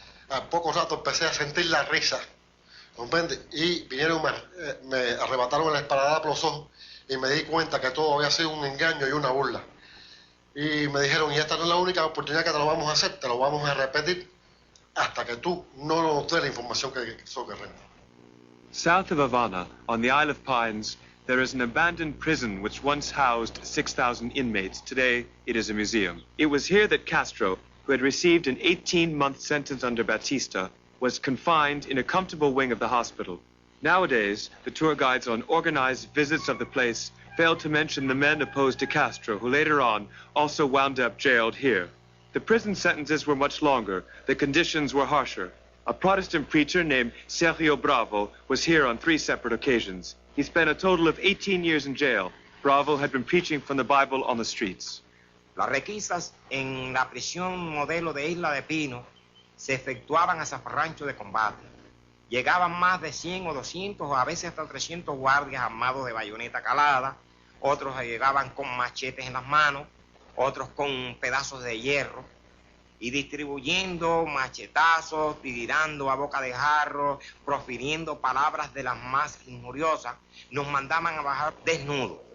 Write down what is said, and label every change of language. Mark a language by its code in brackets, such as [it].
[es] A poco rato empecé a sentir la risa, ¿comprende? Y vinieron, me arrebataron el esparadrapo los ojos y me di cuenta que todo había sido un engaño y una burla. Y me dijeron, y esta no es la única oportunidad que te lo vamos a hacer, te lo vamos a repetir hasta que tú no nos des la información que queremos. [en] South of Havana, on the Isle of Pines, there is an abandoned prison which once housed 6,000 inmates. Today, it is a museum. It was here that Castro, who had received an 18-month sentence under Batista, was confined in a comfortable wing of the hospital. Nowadays, the tour guides on organized visits of the place failed to mention the men opposed to Castro, who later on also wound up jailed here. The prison sentences were much longer. The conditions were harsher. A Protestant preacher named Sergio Bravo was here on 3 separate occasions. He spent a total of 18 years in jail. Bravo had been preaching from the Bible on the streets. [es] Las requisas en la prisión modelo de Isla de Pino se efectuaban a zafarrancho de combate. Llegaban más de 100 o 200 o a veces hasta 300 guardias armados de bayoneta calada, otros llegaban con machetes en las manos, otros con pedazos de hierro, y distribuyendo machetazos, tirando a boca de jarro, profiriendo palabras de las más injuriosas, nos mandaban a bajar desnudos.